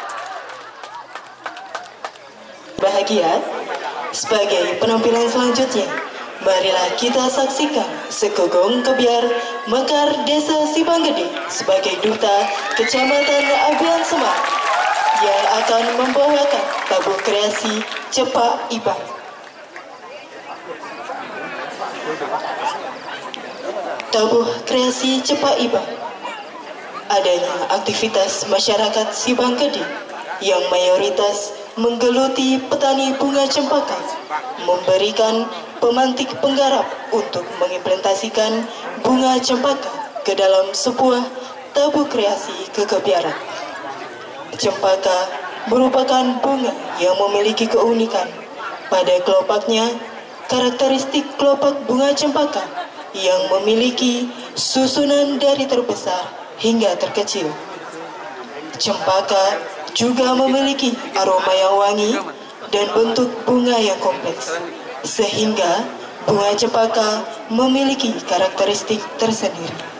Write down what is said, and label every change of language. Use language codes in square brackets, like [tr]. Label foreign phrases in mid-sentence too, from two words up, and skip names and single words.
[id] Bahagia, sebagai penampilan selanjutnya, marilah kita saksikan Sekegong Kebiar Mekar Desa Sibanggede sebagai Duta Kecamatan Abian Semang yang akan membawakan tabuh kreasi Cepak Iba. Tabuh kreasi Cepak Iba adanya aktivitas masyarakat Sibanggede yang mayoritas menggeluti petani bunga cempaka, memberikan pemantik penggarap untuk mengimplementasikan bunga cempaka ke dalam sebuah tabuh kreasi kekebiaran. Cempaka merupakan bunga yang memiliki keunikan pada kelopaknya. Karakteristik kelopak bunga cempaka yang memiliki susunan dari terbesar hingga terkecil. Cempaka juga memiliki aroma yang wangi dan bentuk bunga yang kompleks, sehingga bunga cempaka memiliki karakteristik tersendiri.